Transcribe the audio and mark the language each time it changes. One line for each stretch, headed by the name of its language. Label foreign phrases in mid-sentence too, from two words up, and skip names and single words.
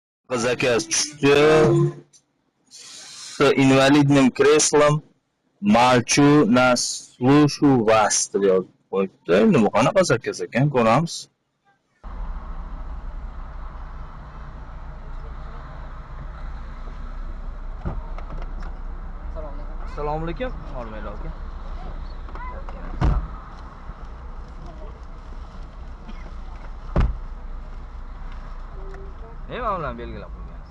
Russian: Заказ tushdi. С инвалидным креслом молчу на слышу вас
Uzbek: deb yozib qo'yibdi. Endi bu qanaqa zakaz ekan, ko'ramiz. Assalomu alaykum. Hormayli aka. Nima bilan belgilab qo'ygansiz?